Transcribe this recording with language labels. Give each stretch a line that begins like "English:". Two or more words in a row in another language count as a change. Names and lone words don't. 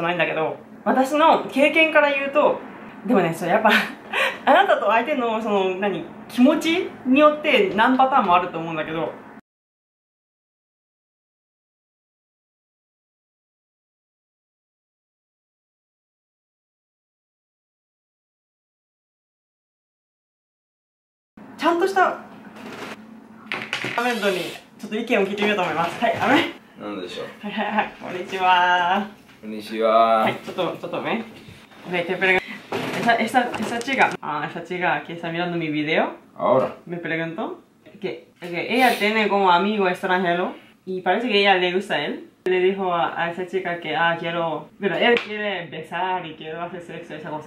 Japanese: ないんだけど、私の経験から言うと、でもね、それやっぱあなたと相手の気持ちによって何パターンもあると思うんだけど、ちゃんとしたコメントにちょっと意見を聞いてみようと思います。はい、なんでしょう。こんにちは。こんにちは。はい、ちょっとね。
Spanish: te pregunto, esa chica que está mirando mi video, Ahora. me preguntó que ella tiene como amigo extranjero y parece que ella le gusta a él. Le dijo a esa chica que, pero él quiere besar y quiere hacer sexo, esa cosa.